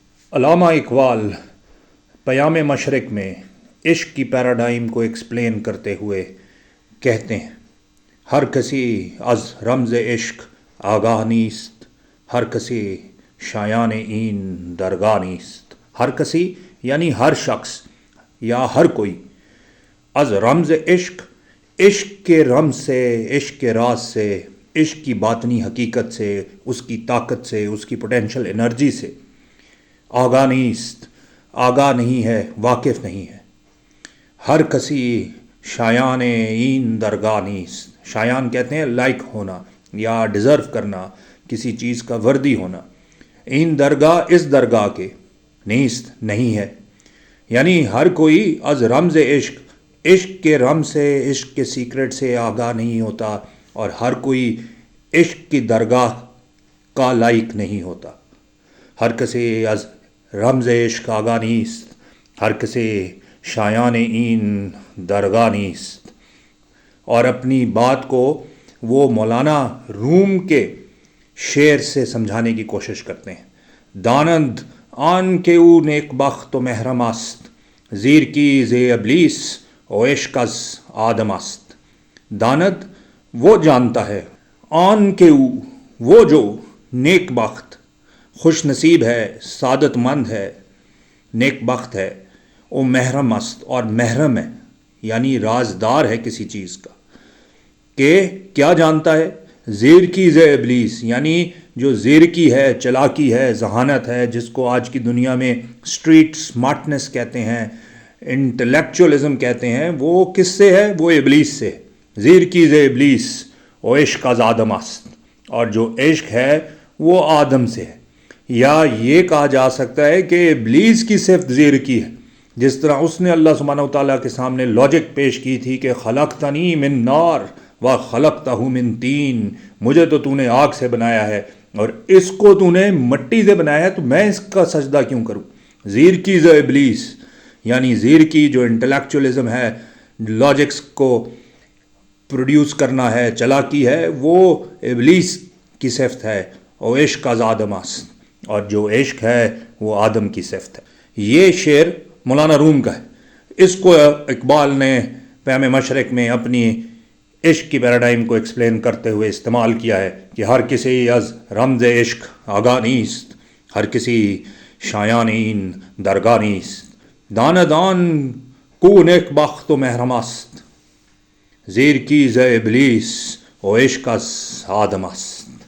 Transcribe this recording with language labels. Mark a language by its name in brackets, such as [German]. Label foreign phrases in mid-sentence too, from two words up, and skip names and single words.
[Urdu] علامہ اقبال پیام مشرق میں عشق کی پیراڈائم کو ایکسپلین کرتے ہوئے کہتے ہیں، [Persian] ہر کسی از رمز عشق آگاہ نیست، ہر کسی شایان این درگاہ نیست۔ [Urdu] ہر کسی یعنی ہر شخص یا ہر کوئی، [Persian] از رمز عشق، [Urdu] عشق کے رمز سے، عشق کے راز سے، عشق کی باطنی حقیقت سے، اس کی طاقت سے، اس کی [English] potential energy [Urdu] سے [Persian] آگاہ نیست، [Urdu] آگاہ نہیں ہے، واقف نہیں ہے۔ [Persian] ہر کسی شایان این درگاہ نیست۔ [Urdu] شایان کہتے ہیں لائق ہونا یا ڈیزرو کرنا، کسی چیز کا وردی ہونا۔ [Persian] این درگاہ، [Urdu] اس درگاہ کے، نیست نہیں ہے، یعنی ہر کوئی [Persian] از رمز عشق، [Urdu] عشق کے رمز سے، عشق کے سیکرٹ سے آگاہ نہیں ہوتا، اور ہر کوئی عشق کی درگاہ کا لائق نہیں ہوتا۔ [Persian] ہر کسی از رمز عشق آگاہ نیست، ہر کسی شایان این درگاہ نیست۔ [Urdu] اور اپنی بات کو وہ مولانا روم کے شعر سے سمجھانے کی کوشش کرتے ہیں۔ [Persian] دانند آن کے او نیک بخت و محرم است، زیر کی زی ابلیس و عشق از آدم است۔ [Urdu] داند وہ جانتا ہے، [Persian] آن کے او [Urdu] وہ جو، نیک بخت خوش نصیب ہے، سعادت مند ہے، نیک بخت ہے، [Persian] او محرم است [Urdu] اور محرم ہے، یعنی رازدار ہے کسی چیز کا، کہ کیا جانتا ہے؟ [Persian] زیر کی زی ابلیس، [Urdu] یعنی جو زیر کی ہے، چلاکی ہے، ذہانت ہے، جس کو آج کی دنیا میں [English] street smartness [Urdu] کہتے ہیں، انٹلیکچوئلزم کہتے ہیں، وہ کس سے ہے؟ وہ ابلیس سے۔ [Persian] زیر کی زی ابلیس و عشق از آدم است، [Urdu] اور جو عشق ہے وہ آدم سے ہے۔ یا یہ کہا جا سکتا ہے کہ ابلیس کی صفت زیر کی ہے، جس طرح اس نے اللہ سبحانہ وتعالیٰ کے سامنے لاجک پیش کی تھی کہ [Arabic] خلقتنی من نار و خلقتہ من طین، [Urdu] مجھے تو نے آگ سے بنایا ہے اور اس کو تو نے مٹی سے بنایا ہے، تو میں اس کا سجدہ کیوں کروں؟ [Persian] زیر کی ز ابلیس، [Urdu] یعنی زیر کی جو انٹلیکچوئلزم ہے، لاجکس کو پروڈیوس کرنا ہے، چلاکی ہے، وہ ابلیس کی صفت ہے۔ [Persian] اور عشق از آدم است، [Urdu] اور جو عشق ہے وہ آدم کی صفت ہے۔ یہ شعر مولانا روم کا ہے۔ اس کو اقبال نے پیام مشرق میں اپنی عشق کی پیراڈائم کو ایکسپلین کرتے ہوئے استعمال کیا ہے کہ [Persian] ہر کسی از رمز عشق آگاہ نیست، ہر کسی شایان این درگاہ نیست۔ داندان کو نیک بخت و محرم است، زیر کی ز ابلیس و عشق از آدم است۔